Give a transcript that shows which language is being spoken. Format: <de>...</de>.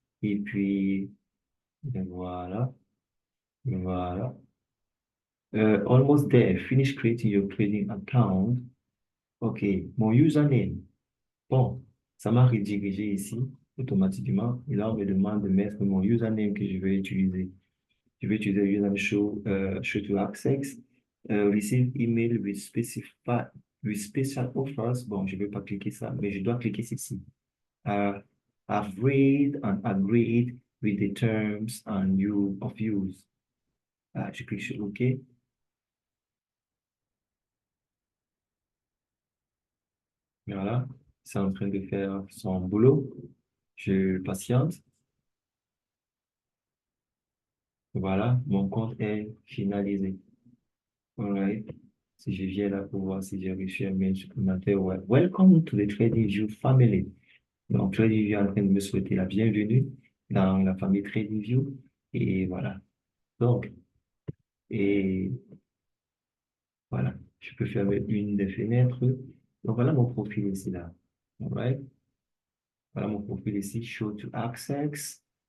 <fr>Et puis, ben voilà, voilà.</fr> <en>Almost there. Finish creating your trading account.</en> <fr>OK, mon username. Bon, ça m'a redirigé ici automatiquement. Et là, on me demande de mettre mon username que je vais utiliser. Je vais utiliser le username show to access.</fr> <en>Receive email with special offers.</en> <fr>Bon, je ne vais pas cliquer ça, mais je dois cliquer ici.</fr> <en>uh, have read and agreed with the terms and you of use.</en> <fr>Je clique sur OK. Voilà, c'est en train de faire son boulot. Je patiente. Voilà, mon compte est finalisé. Alright. Si je viens là pour voir si j'ai reçu un mail supplémentaire, ouais.</fr> <en>Welcome to the TradingView family.</en> <fr>Donc, TradingView est en train de me souhaiter la bienvenue dans la famille TradingView. Et voilà. Donc, et voilà, je peux fermer une des fenêtres. Donc voilà mon profil ici là. Alright. Voilà mon profil ici, Show to Access.</fr>